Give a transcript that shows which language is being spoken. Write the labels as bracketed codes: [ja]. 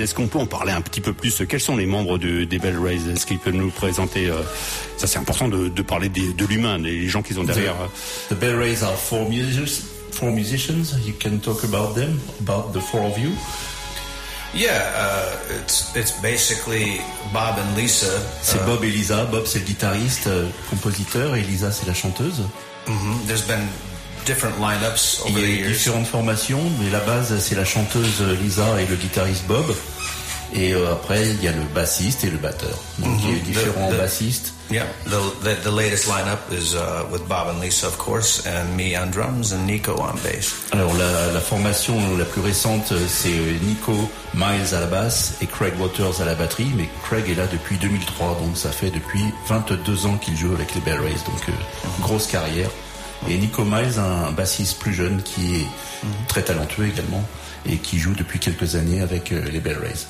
[fr] Est-ce qu'on peut en parler un petit peu plus? Quels sont les membres des Bell Rays? Est-ce qu'ils peuvent nous présenter ça? C'est important de parler de l'humain, des gens qu'ils ont derrière. [en] The Bell Rays are four musicians. You can talk about them, about the four of you. Yeah, it's basically Bob and Lisa. [fr] C'est Bob et Lisa. Bob, c'est le guitariste, compositeur, et Lisa, c'est la chanteuse. [en] Mm-hmm. There's been different lineups over the years. [fr] Il y a différentes formations, mais la base, c'est la chanteuse Lisa et le guitariste Bob. Et après, il y a le bassiste et le batteur. Donc, mm-hmm. Il y a différents bassistes. [en] Yeah, the latest lineup is with Bob and Lisa, of course, and me on drums and Nico on bass. [fr] Alors la formation la plus récente, c'est Nico Miles à la basse et Craig Waters à la batterie. Mais Craig est là depuis 2003, donc ça fait depuis 22 ans qu'il joue avec les Bell Rays, donc grosse carrière. Et Nico Miles, un bassiste plus jeune qui est très talentueux également et qui joue depuis quelques années avec les Bell Rays.